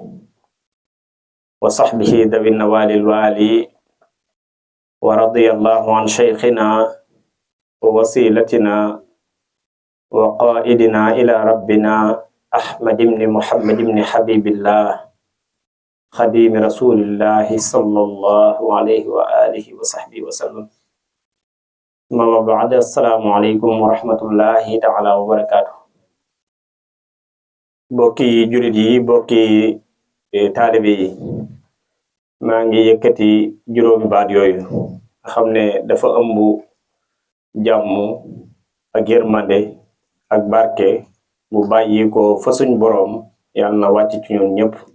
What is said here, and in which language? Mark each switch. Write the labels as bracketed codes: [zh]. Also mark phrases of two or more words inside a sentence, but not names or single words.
[ar] وصحبه ذوي النوال الوالي ورضي الله عن شيخنا ووسيلتنا وقائدنا إلى ربنا أحمد بن محمد بن حبيب الله خديم رسول الله صلى الله عليه وآله وصحبه وسلم ما بعد السلام عليكم ورحمة الله تعالى وبركاته [wo] بوكي جلدي بوكي taalibe yi maa ngi yëkkati juróomi baat yooyu nga xam ne dafa ëmb jàmm ak yërmande ak barke bu bàyyi ko fa suñ boroom yàlla na wàcc ci ñun ñëpp